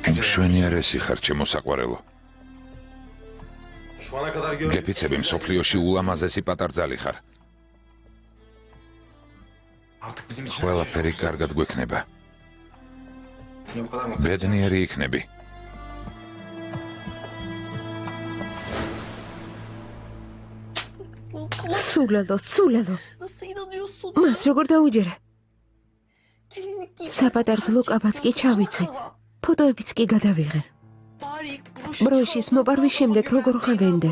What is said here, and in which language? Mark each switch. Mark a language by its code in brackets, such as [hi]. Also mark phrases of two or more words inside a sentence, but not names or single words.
[ka] მშვენიერესი ხარ, ჩემო საყვარელო. [tr] Şu ana kadar gördüm. [ka] გეფიცები მსოფლიოში ულამაზესი პატარძალი ხარ. [tr] Artık bizim için [ka] ყველაფერი კარგად გვექნება. [tr] Seni bu kadar mı? [ka] ბედნიერი იქნები. სულელო, სულელო. [tr] Nasıl inanıyorsun? [ka] მას როგორ დაუჯერე? [tr] Gelinlik giydim. [ka] საპატარძლო კაბაც კი ჩავიცვი. ფოტოებიც კი გადავიღე. [tr] Bari ilk [ka] ბროშის მოპარვის შემდეგ როგორ ხვევენდე?